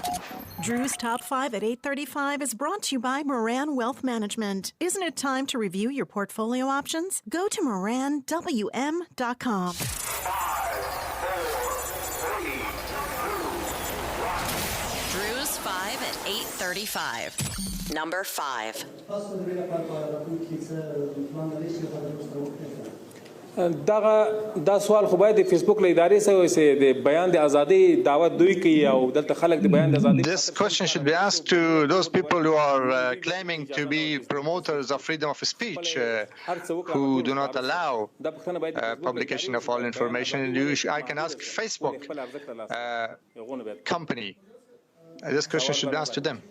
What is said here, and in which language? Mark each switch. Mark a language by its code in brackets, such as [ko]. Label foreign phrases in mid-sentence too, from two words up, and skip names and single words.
[en] Drew's Top 5 at 8:35 is brought to you by Moran Wealth Management. Isn't it time to review your portfolio options? Go to moranwm.com. Drew's 5 at 8:35. Number 5. [ps] دا سوال خو باید د فیسبوک له ادارې سره وي چې د بیان د ازادۍ دعوت دوی کوي او دلته خلک د بیان د ازادۍ. [en] This question should be asked to those people who are claiming to be promoters of freedom of speech, who do not allow publication of all information. I can ask Facebook company. This question should be asked to them.